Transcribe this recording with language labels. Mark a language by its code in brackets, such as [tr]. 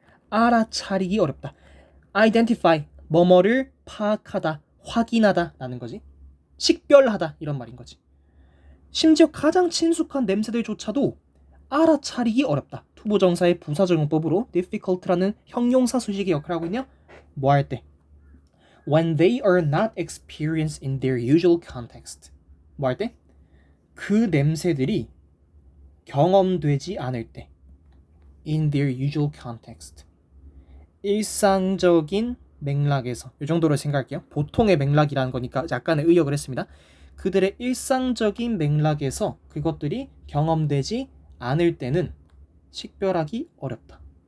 [ko] 알아차리기 어렵다. identify. 뭐뭐를 파악하다. 확인하다 라는 거지. 식별하다 이런 말인 거지. 심지어 가장 친숙한 냄새들조차도 알아차리기 어렵다. 투부정사의 부사적 용법으로 difficult라는 형용사 수식의 역할을 하고 있냐? 뭐 할 때? [en] When they are not experienced in their usual context. [ko] 뭐 할 때? 그 냄새들이 경험되지 않을 때. [en] In their usual context. [ko] 일상적인 맥락에서 이 정도로 생각할게요. 보통의 맥락이라는 거니까 약간의 의역을 했습니다. 그들의 일상적인 맥락에서 그것들이 경험되지 않을 때는 식별하기 어렵다.